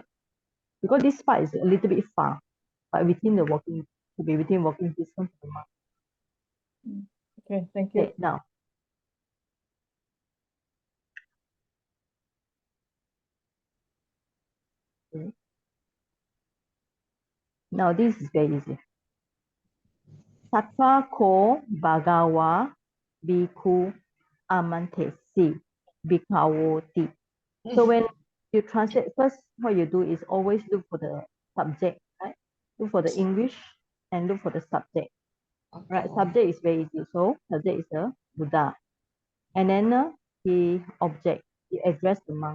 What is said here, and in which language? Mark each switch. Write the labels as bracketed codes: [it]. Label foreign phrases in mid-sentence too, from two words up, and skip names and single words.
[en] Because this part is a little bit far, but within the walking, to be within walking distance. Okay, thank you. Okay, now. Okay. Now this is very easy. [pi] Tatra ko bagawa bhikkhu amantesi bhikkhavoti. [en] So when you translate first, what you do is always look for the subject, right? Look for the English and look for the subject. Right? Subject is very easy. So subject is the Buddha. And then the object, he address the monk.